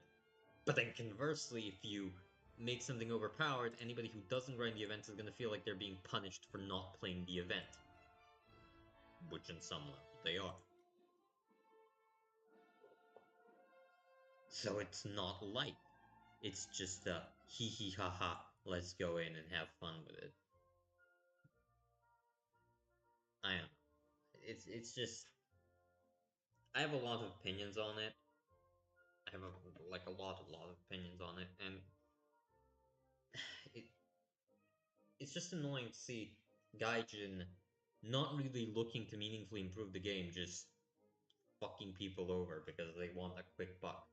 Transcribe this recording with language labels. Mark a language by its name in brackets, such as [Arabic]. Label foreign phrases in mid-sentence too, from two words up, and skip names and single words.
[English] But then conversely, if you make something overpowered, anybody who doesn't grind the event is gonna feel like they're being punished for not playing the event, which in some level they are. So it's not light. It's just a hee hee ha ha, let's go in and have fun with it. I don't know. It's just I have a lot of opinions on it. I have a lot of opinions on it, and it it's just annoying to see Gaijin not really looking to meaningfully improve the game, just fucking people over because they want a quick buck.